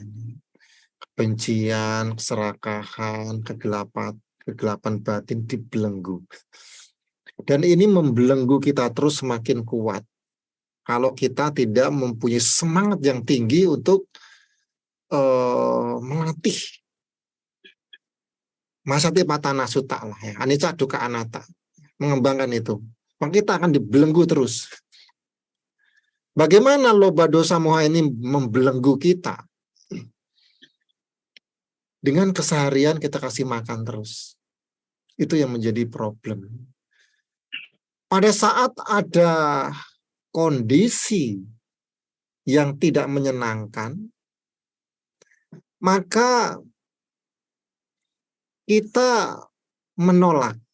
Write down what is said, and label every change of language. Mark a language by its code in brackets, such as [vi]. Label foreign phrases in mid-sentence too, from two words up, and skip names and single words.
[id] Kebencian, keserakahan, kegelapan batin dibelenggu. Dan ini membelenggu kita terus semakin kuat. Kalau kita tidak mempunyai semangat yang tinggi untuk melatih Masatipatthana Sutta lah ya, [pi] anicca, dukkha, anatta, [id] mengembangkan itu, maka kita akan dibelenggu terus. Bagaimana [pi] loba, dosa, moha [id] ini membelenggu kita? Dengan keseharian kita kasih makan terus. Itu yang menjadi problem. Pada saat ada kondisi yang tidak menyenangkan, maka kita menolak.